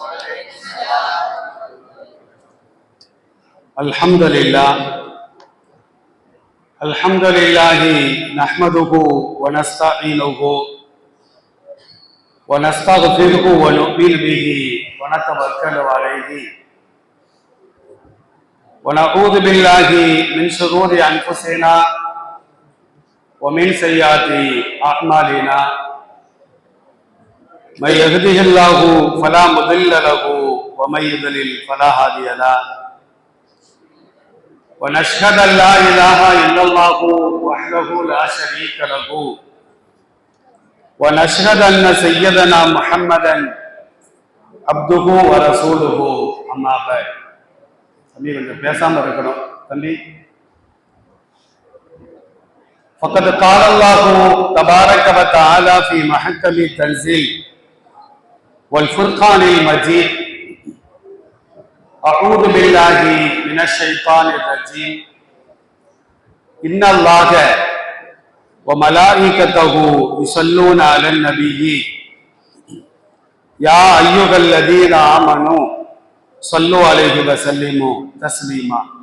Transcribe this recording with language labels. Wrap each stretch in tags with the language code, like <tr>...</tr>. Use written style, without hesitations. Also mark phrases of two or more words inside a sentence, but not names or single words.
<ar>الحمد لله نحمده و نستعينه و نستغفره و نؤمن به و نتوكل عليه و نعوذ بالله من شرور أنفسنا ومن سيئات أعمالنا من يهده الله فلا مضل له ومن يضلل فلا هادي له ونشهد أن لا إله إلا الله وحده لا شريك له ونشهد أن سيدنا محمدا عبده ورسوله أما بعد.</ar> <ta>தம்பி கொஞ்சம் பேசாம இருக்கணும் தம்பி.</ta> <ar>فقد قال الله تبارك وتعالى في محكم التنزيل والفرقان المجيد: أعوذ بالله من الشيطان الرجيم إن الله وملائكته يصلون على النبي يا أيها الذين آمنوا صلوا عليه وسلموا تسليما.</ar>